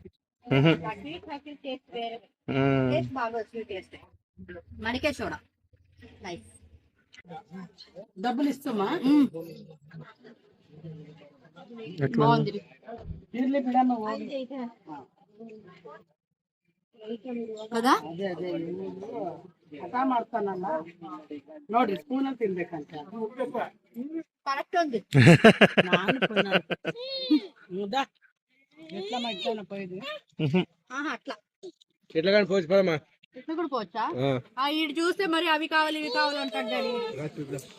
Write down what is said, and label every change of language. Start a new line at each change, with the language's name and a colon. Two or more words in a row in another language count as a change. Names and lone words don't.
Telugu: మడికే చూడ నైస్. డబ్బులు ఇస్తామా? బాగుంది కదా.
Kannada: ಅದೇ ಹಠ ಮಾಡ್ತಾನಲ್ಲ ನೋಡ್ರಿ ಸ್ಪೂನಲ್ಲಿ ತಿನ್ಬೇಕಂತ
Telugu: కరెక్ట్ ఉంది. ನಾನು ముదా ఎట్లా మధ్యాహ్నం పోయేది అట్లా ఎట్లా కానీ పోవచ్చు పదమ్మా. ఇట్లా కూడా పోవచ్చా? ఈడు చూస్తే మరి అవి కావాలి ఇవి కావాలి అంటాడు డాడీ.